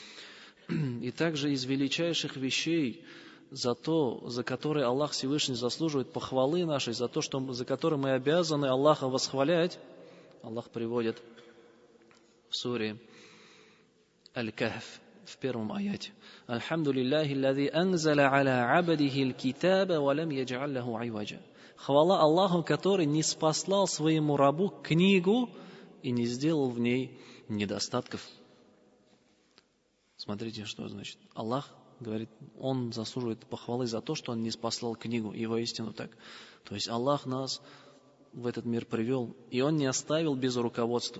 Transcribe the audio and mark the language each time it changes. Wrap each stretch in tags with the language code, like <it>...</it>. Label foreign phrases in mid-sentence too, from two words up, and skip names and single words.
<ru>И также из величайших вещей, за которые Аллах Всевышний заслуживает похвалы нашей, за которое мы обязаны Аллаха восхвалять, Аллах приводит в суре Аль-Кахф в первом аяте:</ru> <ar>«الحمد لله الذي أنزل على عبده الكتاب ولم يجعل له عوجا».</ar> <ru>Хвала Аллаху, который не спаслал своему рабу книгу и не сделал в ней недостатков. Смотрите, что значит. Аллах говорит, Он заслуживает похвалы за то, что Он не спаслал книгу. И воистину так. То есть Аллах нас в этот мир привел, и Он не оставил без руководства.</ru>